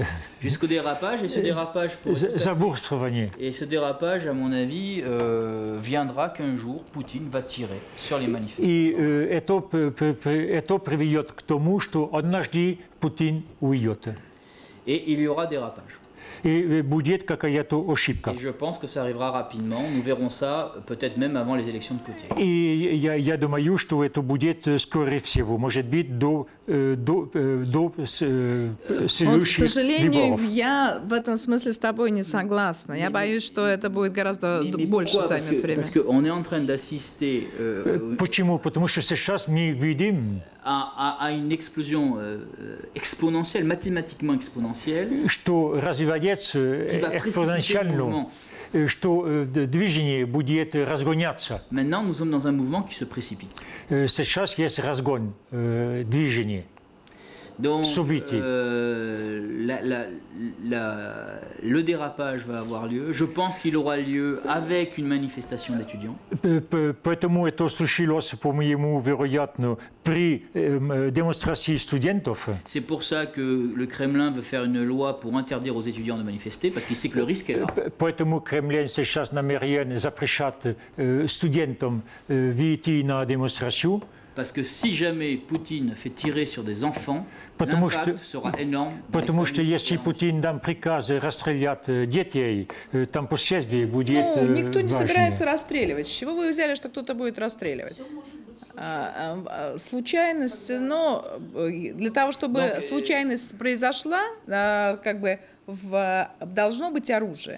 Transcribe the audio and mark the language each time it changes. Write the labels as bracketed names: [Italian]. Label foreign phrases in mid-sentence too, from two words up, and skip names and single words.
[French] Jusqu'au dérapage, et ce dérapage, à mon avis, viendra qu'un jour Poutine va tirer sur les manifestants. [Russian] И это приведет к тому, что однажды Путин уйдет. [French] Et il y aura dérapage. [Russian] И будет какая-то ошибка. [French] Et je pense que ça arrivera rapidement. Nous verrons ça peut-être même avant les élections de Poutine. [Russian] И я думаю, что это будет скорее всего, может быть, до следующих к сожалению, выборов. я в этом смысле с тобой не согласна. Я боюсь, что это будет гораздо больше займет время. [French] Parce qu'on est en train d'assister [Russian] Почему? Потому что сейчас мы видим [French] à une explosion exponentielle, mathématiquement exponentielle, [Russian] что развивается экспоненциально, что движение будет разгоняться. [French] Maintenant, nous sommes dans un mouvement qui se précipite. [Russian] Сейчас есть разгон движения. [French] Donc, le dérapage va avoir lieu. Je pense qu'il aura lieu avec une manifestation d'étudiants. [Russian] Поэтому это случилось, по-моему, вероятно, при démonstration студентов. [French] C'est pour ça que le Kremlin veut faire une loi pour interdire aux étudiants de manifester, parce qu'il sait que le risque est là. [Russian] Поэтому Кремль сейчас намерен запрещать студентам выйти на демонстрацию. [French] Parce que si jamais Poutine fait tirer sur des enfants, l'impact sera énorme. [Russian] Потому что если Путин дам приказ расстрелять детей, там последствия будет Ну, никто не важнее. собирается расстреливать. С чего вы взяли, что кто-то будет расстреливать? Случайность, но для того, чтобы случайность произошла, как бы должно быть оружие.